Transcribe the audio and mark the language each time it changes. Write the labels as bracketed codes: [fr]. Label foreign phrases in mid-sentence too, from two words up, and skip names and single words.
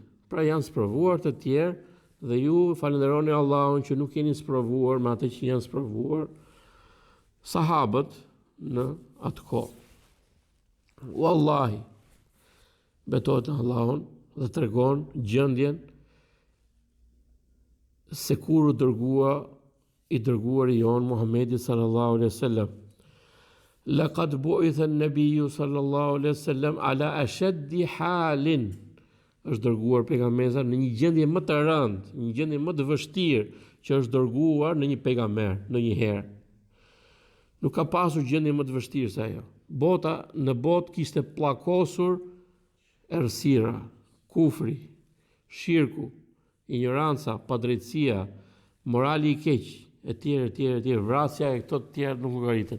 [sq] Pra janë sprovuar të tjerë dhe ju falenderoni Allahun që nuk jeni sprovuar me atë që janë sprovuar sahabët në atë kohë. Wallahi, betohet në Allahun dhe tregon gjendjen se kur u dërgua i dërguari jon Muhamedi [ar] صلى الله عليه وسلم. لقد بعث النبي صلى الله عليه وسلم على أشد حال. [sq] Është dërguar pejgamberi në një gjendje më të rëndë, një gjendje më të vështirë që është dërguar në një pejgamber në një herë. Nuk ka pasur gjendje më të vështirë se ajo. Në botë kishte pllakosur errësira, kufri, shirku, ignoranca, padrejtësia, morali i keq, etj, vrasja e këto të tjerë nuk llogariten.